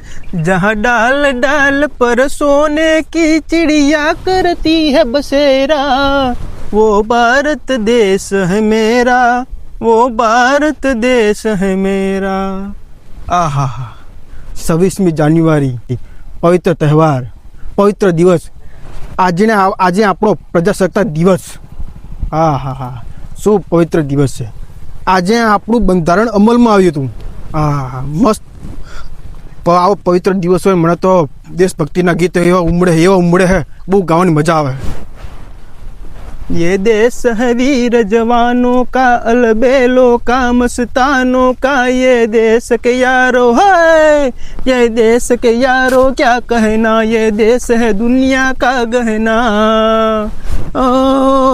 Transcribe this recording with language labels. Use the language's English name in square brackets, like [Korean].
[Hindi] जहाँ डाल डाल पर सोने की चिड़िया करती है बसेरा, वो भारत देश है मेरा, वो भारत देश है मेरा। [Gujarati] आहा, 26મી જાન્યુઆરી પવિત્ર તહેવાર, પવિત્ર દિવસ। આજે આપણો પ્રજાસત્તાક દિવસ। હા હા હા, શું પવિત્ર દિવસ છે। આજે આપણું બંધારણ અમલમાં આવ્યું હતું। હા, મસ્ત આવો પવિત્ર દિવસ હોય। મને તો દેશભક્તિના ગીત એવા ઉમળે હે, બહુ ગાવાની મજા આવે। [Hindi] ये देश है वीर जवानों का, अलबेलों का, मस्तानों का, ये देश के यारो है, ये देश के यारो क्या कहना, ये देश है दुनिया का गहना।